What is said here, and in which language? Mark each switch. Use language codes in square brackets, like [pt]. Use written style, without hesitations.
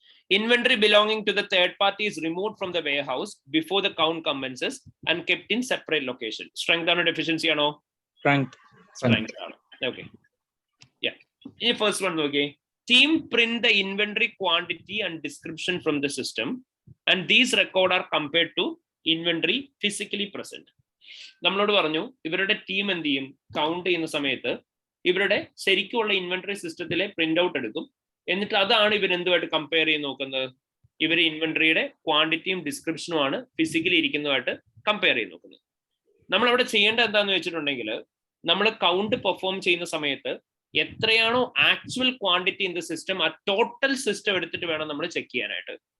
[en] Inventory belonging to the third party is removed from the warehouse before the count commences and kept in separate location. [ml] Strength ആണോ deficiency ആണോ? Strength ആണ്. Okay. Yeah. ഈ first one നോക്കിയേ. [en] Team print the inventory quantity and description from the system, and these record are compared to inventory physically present. [ml] നമ്മളോട് പറഞ്ഞു ഇവരുടെ team എന്ത് ചെയ്യും, കൗണ്ട് ചെയ്യുന്ന സമയത്ത് ഇവരുടെ ശരിക്കുള്ള ഇൻവെന്ററി സിസ്റ്റത്തിലെ പ്രിന്റ് ഔട്ട് എടുക്കും, എന്നിട്ട് അതാണ് ഇവരെന്തുമായിട്ട് കമ്പയർ ചെയ്ത് നോക്കുന്നത്. ഇവർ ഇൻവെന്ററിയുടെ ക്വാണ്ടിറ്റിയും ഡിസ്ക്രിപ്ഷനും ആണ് ഫിസിക്കലി ഇരിക്കുന്നതുമായിട്ട് കമ്പയർ ചെയ്ത് നോക്കുന്നത്. നമ്മൾ അവിടെ ചെയ്യേണ്ടത് എന്താന്ന് വെച്ചിട്ടുണ്ടെങ്കിൽ, നമ്മൾ കൗണ്ട് പെർഫോം ചെയ്യുന്ന സമയത്ത് എത്രയാണോ actual quantity in the system, ആ ടോട്ടൽ സിസ്റ്റം എടുത്തിട്ട് വേണം നമ്മൾ ചെക്ക് ചെയ്യാനായിട്ട്.